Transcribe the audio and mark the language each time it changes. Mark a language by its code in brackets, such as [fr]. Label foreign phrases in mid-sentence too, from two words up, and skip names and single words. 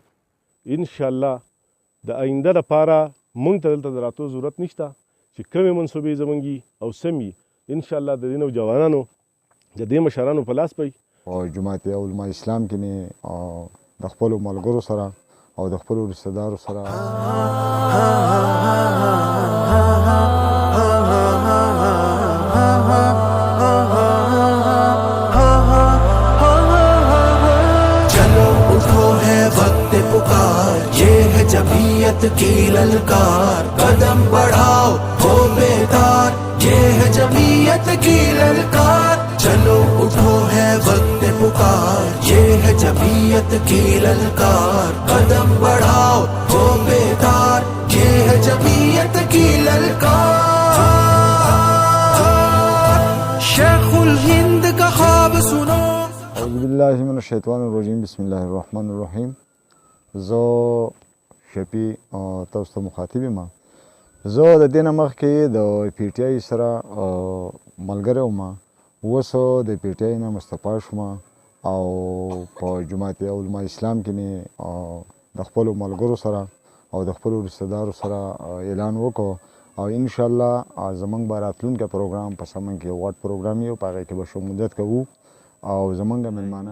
[ps] انشاءالله د آینده لپاره موږ ته دلته د راتلو ضرورت نشته چې کومې منصوبې زموږ او سمې انشاءالله د دې نوجوانانو د دې مشرانو په لاس به او جماعت علماء اسلام کې مې د خپلو ملګرو سره او د خپلو رشته دارو سره [ur] جمعیت کی للکار، قدم بڑھاؤ ہو بیدار، یہ ہے جمعیت کی للکار. چلو اٹھو ہے وقت پکار، یہ ہے جمعیت کی للکار، قدم بڑھاؤ ہو بیدار، یہ ہے جمعیت کی للکار. شیخ الہند کا خواب سنو. [ar] أعوذ بالله من الشيطان الرجيم، بسم الله الرحمن الرحيم. [ps] زه شفی تاسو ته مخاطب یم. زه د دې نه مخکې د پی ټی آی سره ملګری وم، اوس د پی ټی آی نه مستعفی شوم او په جماعت علماء اسلام کې مې د خپلو ملګرو سره او د خپلو رشته دارو سره اعلان وکړو او انشاءالله زموږ به راتلونکی پروګرام په سمن کې غټ پروګرام یو په هغې کې به شمولیت کوو او زموږ مېلمانه